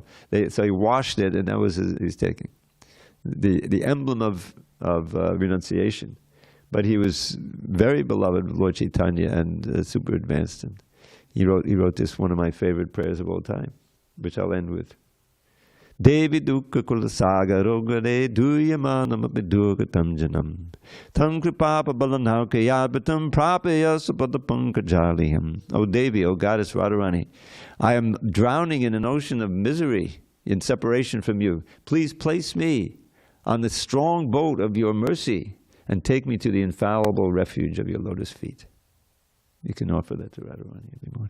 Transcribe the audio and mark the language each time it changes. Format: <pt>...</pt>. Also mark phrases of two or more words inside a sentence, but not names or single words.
<en>So he washed it, and that was his taking. The emblem of renunciation. But he was very beloved of Lord Chaitanya and super advanced. And he wrote this, one of my favorite prayers of all time, which I'll end with.</en> <sa>Devi dukkha kula sagarogare duyamanam apidurgatam janam tam kripapa balanauka yabatam prapaya supadapankajaliham.</sa> <en>O Devi, O Goddess Radharani, I am drowning in an ocean of misery in separation from you. Please place me on the strong boat of your mercy and take me to the infallible refuge of your lotus feet. You can offer that to Radharani every morning.</en>